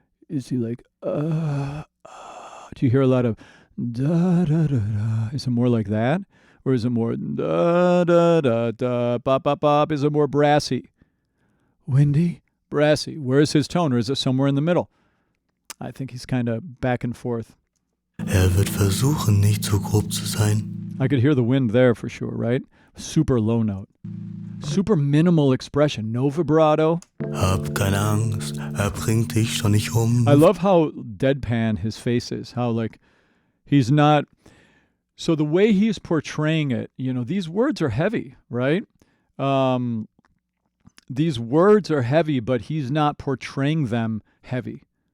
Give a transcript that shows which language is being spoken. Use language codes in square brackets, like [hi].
[en] Is he like, do you hear a lot of da da da da? Is it more like that? Or is it more da da da da bop bop bop? Is it more brassy? Windy? Brassy. Where's his tone? Or is it somewhere in the middle? I think he's kind of back and forth. [de] Wird versuchen, nicht zu grob zu sein. [en] I could hear the wind there for sure, right? Super low note. Super minimal expression. No vibrato. [de] Hab keine Angst, bringt dich schon nicht [en] I love how deadpan his face is. How, like, he's not... So the way he's portraying it, these words are heavy, right? These words are heavy, but he's not portraying them heavy.